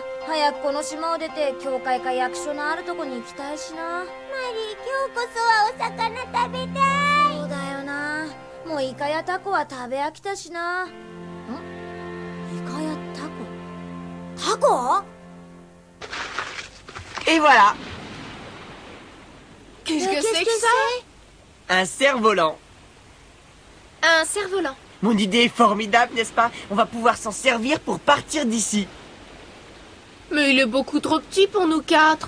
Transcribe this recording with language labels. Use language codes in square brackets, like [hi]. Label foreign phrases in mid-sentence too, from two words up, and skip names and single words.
[ja] 早くこの島を出て教会か役所のあるとこに行きたいしな。マリー、今日こそはお魚食べたい。そうだよな。もうイカやタコは食べ飽きたしな。イカやタコ？ [fr] Et voilà. Qu'est-ce que c'est que ça? Un cerf-volant. Un cerf-volant. Mon idée est formidable, n'est-ce pas? On va pouvoir s'en servir pour partir d'ici. Mais il est beaucoup trop petit pour nous 4.